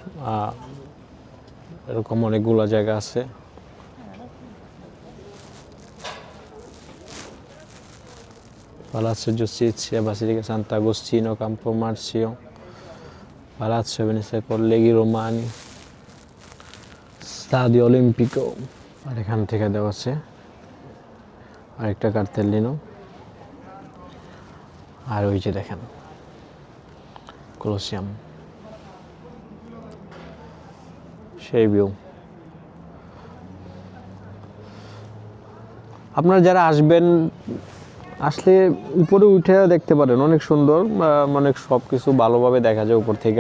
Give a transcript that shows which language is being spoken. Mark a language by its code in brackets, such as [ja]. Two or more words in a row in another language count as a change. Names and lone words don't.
[bn] এরকম অনেকগুলো জায়গা আছে। Palazzo Giustizia, Basilica Sant'Agostino, Campo Marzio, Palazzo Venezia Colleghi Romani, Stadio Olimpico, আর এখান থেকে দেওয়া আছে আরেকটা কার্তেলিনো। আর ওই যে দেখেন কলোসিয়াম, সেই ভিউ। আপনারা যারা আসবেন, আসলে উপরে উঠে দেখতে পারেন, অনেক সুন্দর, অনেক সব কিছু ভালোভাবে দেখা যায় উপর থেকে।